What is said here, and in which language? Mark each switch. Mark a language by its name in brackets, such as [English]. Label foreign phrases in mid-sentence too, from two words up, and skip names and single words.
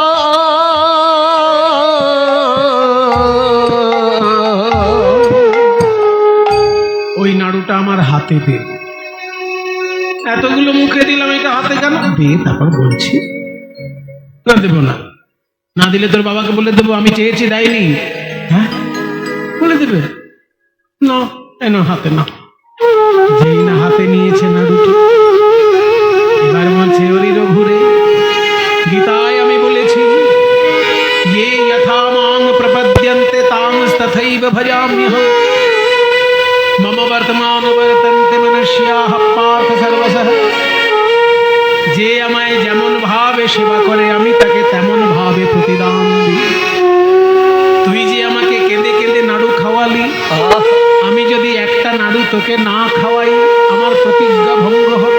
[Bangla] ওই নাড়ুটা আমার হাতে দে, এতগুলো মুখে দিলাম এটা হাতে কেন দে, তারপর বলছি না দেবো না, না দিলে তোর বাবাকে বলে দেবো আমি চেয়েছি দেয়নি, হ্যাঁ বলে দেবে না, এনো হাতে না। যেই না হাতে নিয়েছে নাড়ুটি এবার বলছে ওরি রঘুরে, গীতায় আমি বলেছি [Sanskrit] ये यथा मां प्रपद्यन्ते तांस्तथैव भजाम्यहम् मम वर्तमान वर्तन्ते मनुष्याः पार्थ सर्वशः। [Bangla] যে আমায় যেমন ভাবে সেবা করে আমি তাকে তেমন ভাবে প্রতিদান দিই। তুই যে আমাকে কেঁদে কেঁদে নাড়ু খাওয়ালি, আমি যদি একটা নাড়ু তোকে না খাওয়াই আমার প্রতিজ্ঞা ভঙ্গ হবে।